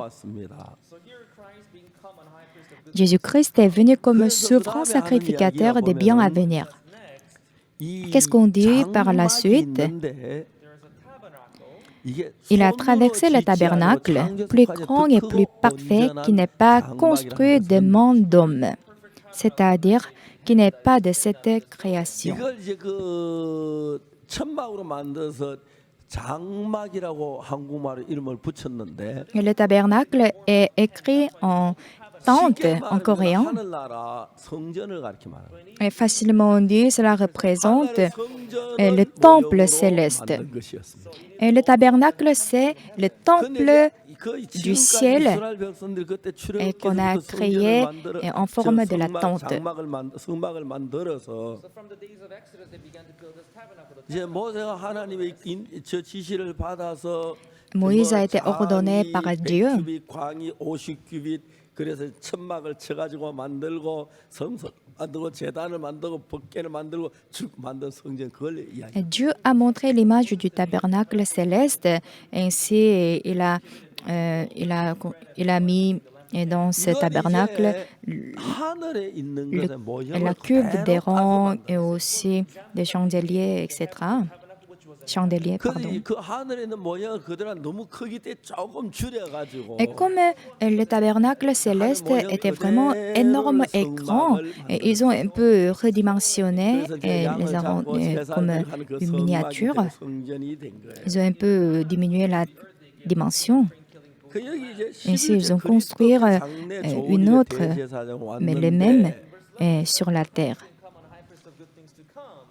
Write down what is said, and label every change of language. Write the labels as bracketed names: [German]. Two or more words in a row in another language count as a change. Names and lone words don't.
[French] Jésus-Christ est venu comme souverain sacrificateur des biens à venir. Qu'est-ce qu'on dit par la suite? Il a traversé le tabernacle, plus grand et plus parfait, qui n'est pas construit de main d'homme, c'est-à-dire qui n'est pas de cette création. [Korean] 이걸 이제 그 천막으로 만들어서 장막이라고 한국말로 이름을 붙였는데 [French] Et le tabernacle est écrit en tente en coréen. [Korean] 하늘나라 성전을 가리켜 말합니다. [French] Et facilement dit, cela représente le temple céleste. Et le tabernacle, c'est le temple du ciel et qu'on a créé en forme de la tente. [Korean] 성막을 만들어서 이제 모세가 하나님의 저 지시를 받아서 [French] Moïse a été ordonné par Dieu. [Korean] 광이 50규빗 그래서 천막을 쳐가지고 만들고 성소 만들고 제단을 만들고 법궤를 만들고 만든 성전 그걸 이야기. [French] Dieu a montré l'image du tabernacle céleste. Ainsi, il a mis dans ce tabernacle [Korean] 하늘에 있는 것의 모형을 [French] la cube des rangs et aussi des chandeliers, etc. Chandeliers, pardon. [Korean] 그 하늘에 있는 모형은 그들은 너무 크기 때문에 조금 줄여가지고. [French] Et comme le tabernacle céleste était vraiment énorme et grand, et ils ont un peu redimensionné et les comme une miniature. Ils ont un peu diminué la dimension. Ainsi, ils ont construit une autre, mais les mêmes sur la terre.